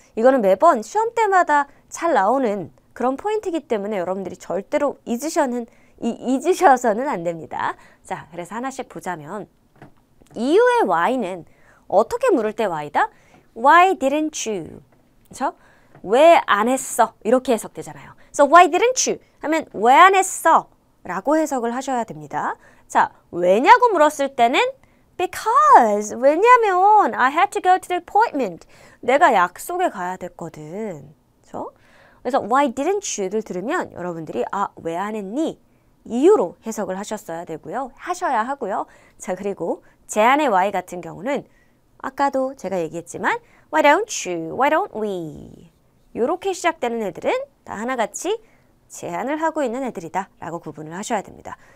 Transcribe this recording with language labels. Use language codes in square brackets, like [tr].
[ko] 이거는 매번 시험 때마다 잘 나오는 그런 포인트이기 때문에 여러분들이 절대로 잊으셔서는 안 됩니다. 자, 그래서 하나씩 보자면, 이유의 why는 어떻게 물을 때 why다? [en] Why didn't you? [ko] 그렇죠? 왜 안 했어? 이렇게 해석되잖아요. [en] So why didn't you? [ko] 하면 왜 안 했어? 라고 해석을 하셔야 됩니다. 자, 왜냐고 물었을 때는 [en] because, [ko] 왜냐면 [en] I had to go to the appointment. [ko] 내가 약속에 가야 됐거든. 그렇죠? 그래서 [en] why didn't you [ko] 를 들으면 여러분들이 왜 안 했니? 이유로 해석을 하셔야 하고요. 자, 그리고 제안의 why 같은 경우는 아까도 제가 얘기했지만 [en] why don't you, why don't we [ko] 이렇게 시작되는 애들은 다 하나같이 제안을 하고 있는 애들이다 라고 구분을 하셔야 됩니다.